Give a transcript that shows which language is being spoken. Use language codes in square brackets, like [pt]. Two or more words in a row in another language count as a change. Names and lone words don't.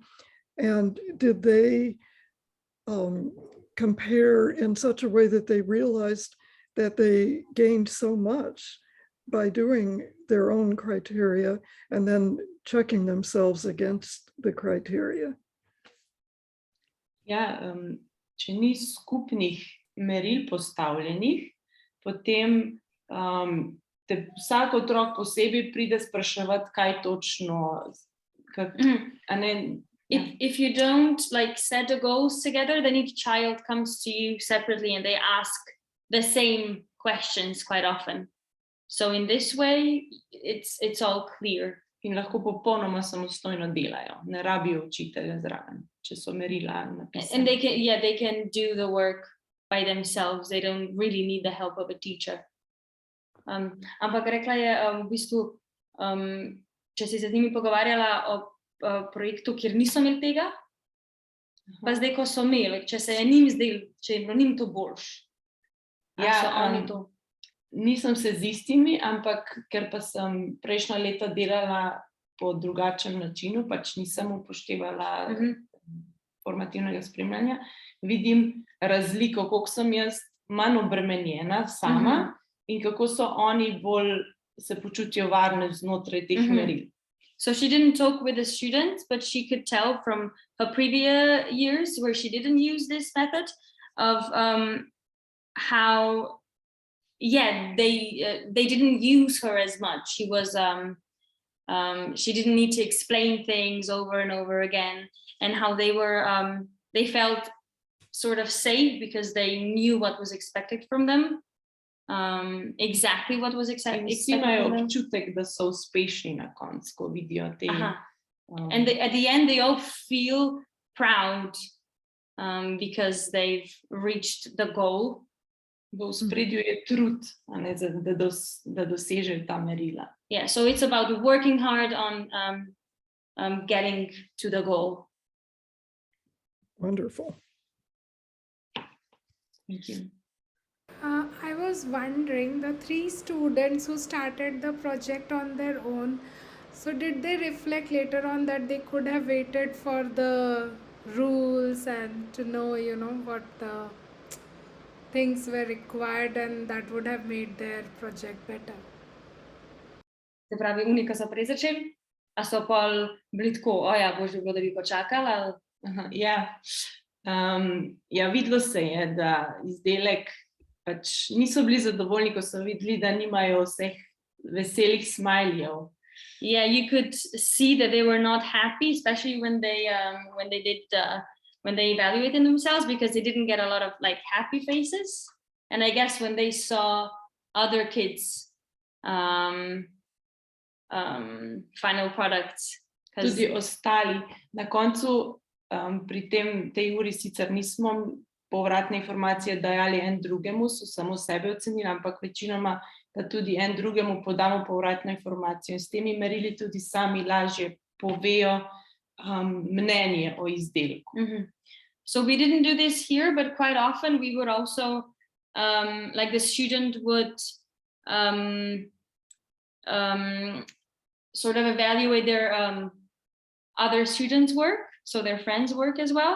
[en] And did they compare in such a way that they realized that they gained so much by doing their own criteria and then checking themselves against the criteria? [sl] Če ni skupnih meril postavljenih, potem vsak otrok posebej pride spraševati, kaj točno. [en] If you don't set the goals together, then each child comes to you separately and they ask the same questions quite often. So in this way, it's all clear. [sl] In lahko popolnoma samostojno delajo, ne rabijo učitelja zraven, če so merila napisane. [en] And they can do the work by themselves. They don't really need the help of a teacher. [sl] Ampak rekla je v bistvu, če si se z njimi pogovarjala o projektu, kjer niso imeli tega, pa zdaj, ko so imeli, če se je njim zdel, če je bilo njim to boljš. Nisem se z istimi, ampak ker pa sem prejšnja leta delala po drugačnem načinu, pač nisem upoštevala formativnega spremljanja, vidim, razliko, koliko sem jaz manj obremenjena sama in kako so oni bolj se počutijo varne znotraj teh meril. [en] So she didn't talk with the students, but she could tell from her previous years where she didn't use this method of how, they didn't use her as much. She was she didn't need to explain things over and over again, and how they were they felt sort of safe because they knew what was expected from them. Exactly what was expected [sl] Vsi imajo [en] from them. [sl] občutek, da so uspešni na koncu, ko vidijo te. [en] And at the end, they all feel proud because they've reached the goal. [sl] V ospredju je trud, a ne, da dosežejo ta merila. [en] Yeah, so it's about working hard on getting to the goal. Wonderful. Thank you. I was wondering, the 3 students who started the project on their own, so did they reflect later on that they could have waited for the rules and to know, what the things were required, and that would have made their project better? [sl] Se pravi, oni, ki so prej začeli, a so pol bili tako, božje bilo, da bi počakali, ali... Ja, videlo se je, da izdelek pač niso bili zadovoljni, ko so videli, da nimajo vseh veselih smajljev. [en] Yeah, you could see that they were not happy, especially when they evaluated themselves, because they didn't get a lot of like happy faces. And I guess when they saw other kids' final products, [sl] Tudi ostali. Na koncu pri tej uri sicer nismo povratne informacije dajali en drugemu, so samo sebe ocenili, ampak večinoma pa tudi en drugemu podamo povratno informacijo in s temi merili tudi sami lažje povejo mnenje o izdelku. [en] So we didn't do this here, but quite often we would also, like the student would sort of evaluate their other students' work, so their friends' work as well.